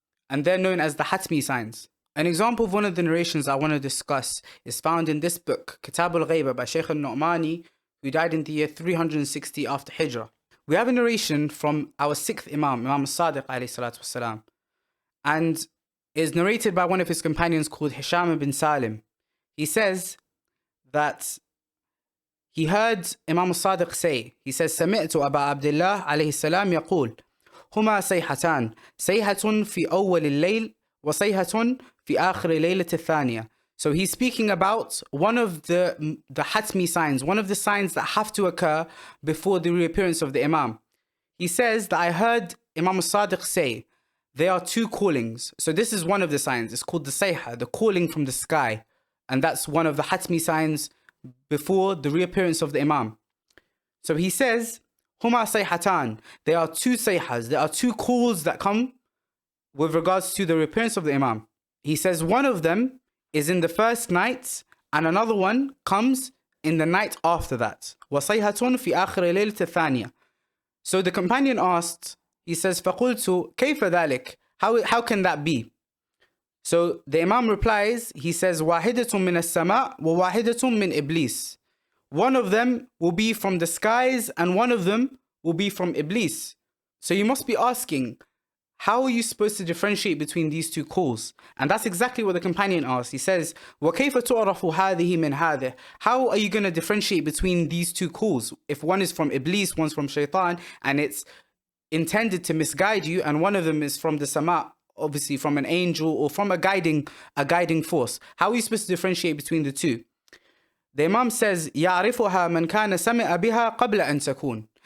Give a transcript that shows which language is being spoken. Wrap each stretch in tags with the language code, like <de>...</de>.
<en>And they're known as the Hatmi signs. An example of one of the narrations I want to discuss is found in this book, Kitab al-Ghaybah by Shaykh al-Nu'mani, who died in the year 360 after Hijrah. We have a narration from our sixth Imam, Imam al-Sadiq alayhi salatu wasalam, and is narrated by one of his companions called Hisham ibn Salim. He says that he heard Imam al-Sadiq say, he says,</en> <ar>سمعت أبا عبد الله عليه السلام يقول هما صيحتان صيحة في أول الليل وصيحة في آخر ليلة الثانية.</ar> <en>So he's speaking about one of the Hatmi signs, one of the signs that have to occur before the reappearance of the Imam. He says that I heard Imam al-Sadiq say, there are two callings. So this is one of the signs. It's called the Sayha, the calling from the sky. And that's one of the Hatmi signs before the reappearance of the Imam. So he says,</en> <ar>Huma sayhatan.</ar> <en>There are two sayhas. There are two calls that come with regards to the reappearance of the Imam. He says one of them is in the first night and another one comes in the night after that.</en> <ar>وَصَيْحَةٌ فِي آخِرِ لَيْلَةِ الثَّانِيَةِ.</ar> <en>So the companion asked, he says,</en> <ar>فَقُلْتُ كَيْفَ ذَلِكَ?</ar> <en>How can that be? So the Imam replies, he says,</en> <ar>وَاحِدَةٌ مِّنَ السَّمَاءِ وَوَاحِدَةٌ مِّنْ إِبْلِيسِ.</ar> <en>One of them will be from the skies and one of them will be from Iblis. So you must be asking, how are you supposed to differentiate between these two calls? And that's exactly what the companion asked. He says,</en> <ar>وَكَيْفَ تُعْرَفُ هَذِهِ مِنْ هَذِهِ?</ar> <en>How are you going to differentiate between these two calls? If one is from Iblis, one's from Shaitan, and it's intended to misguide you, and one of them is from the Sama, obviously from an angel or from a guiding force. How are you supposed to differentiate between the two? The Imam says,</en> <ar>يَعْرِفُهَا مَنْ كَانَ سَمِعَ بِهَا قَبْلَ أَنْ تَكُونَ.</ar>